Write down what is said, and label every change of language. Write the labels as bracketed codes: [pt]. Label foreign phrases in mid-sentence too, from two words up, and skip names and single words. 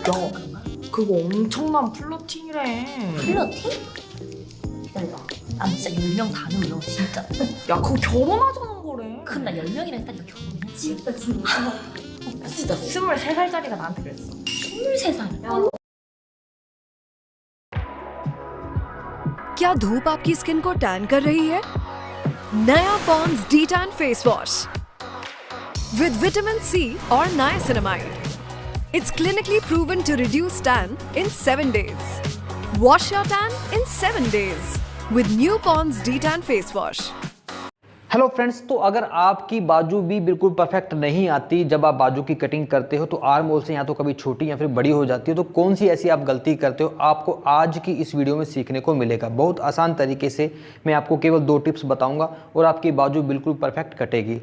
[ko] 야, 그거 엄청난 플러팅이래. 플러팅? 기다려봐. 난 진짜 10명 다 눌러 진짜. 야, 그거 결혼하자는 거래. 그럼 나 10명이랑 했다니까 결혼했지. 진짜. 진짜 23살짜리가 나한테 그랬어. 23살. [hi] क्या धूप आपकी स्किन को टैन कर रही है? नया पॉन्ड्स डी टैन [en] face wash with vitamin C [hi] और नाइसिनामाइड. [en] It's clinically proven to reduce tan in 7 days. Wash your tan in 7 days with new Pond's D-Tan face wash. hello friends, [hi] तो अगर आपकी बाजू भी बिल्कुल परफेक्ट नहीं आती जब आप बाजू की कटिंग करते हो, तो [en] arm hole [hi] से या तो कभी छोटी या फिर बड़ी हो जाती है, तो कौन सी ऐसी आप गलती करते हो, आपको आज की इस वीडियो में सीखने को मिलेगा. बहुत आसान तरीके से मैं आपको केवल 2 टिप्स बताऊंगा और आपकी बाजू बिल्कुल परफेक्ट कटेगी.